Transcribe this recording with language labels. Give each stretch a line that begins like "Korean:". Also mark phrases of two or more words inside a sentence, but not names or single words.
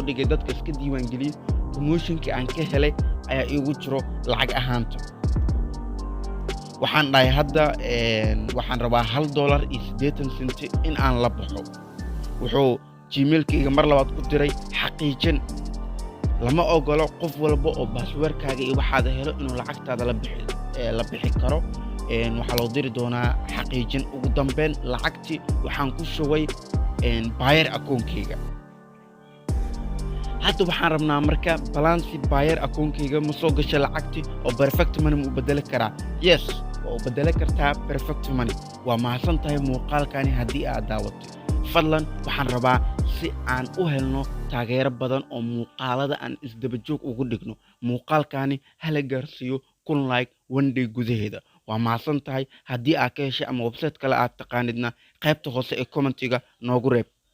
Somali: dhigay dadka iska diiwaangeliyay promotionkii aan ka helay ayaa iigu jiro lacag ahaanta waxaan dhahay hadda waxaan rabaa $1.80 in aan la baxo wuxuu gmail-kayga mar labaad ku diray xaqiijin lama ogolo qof walba oo password-kaaga iyo waxaad helo inuu lacagtaada la bixi karo waxaa loo diri doonaa xaqiijin ugu dambeyn lacagtii waxaan ku shubay
English: buyer account-kayga
Somali: hadda waxaan rabnaa marka balance
English: buyer account-kayga
Somali: ma soo gashay lacagtii oo perfect money ma u bedeli karaa yes waa u bedeli kartaa perfect money waa mahadsan tahay muuqaalkani haddii aad daawatay fadlan waxaan rabaa si aan u helno taageero badan oo muuqaalada aan isdaba joog ugu dhigno muuqaalkani hala gaarsiiyo
English: 1 like 1 day
Somali: gudaheeda waa mahadsan tahay haddii aad ka heshay ama website kale aad taqaanidna qaybta hoose ee commentiga noogu reeb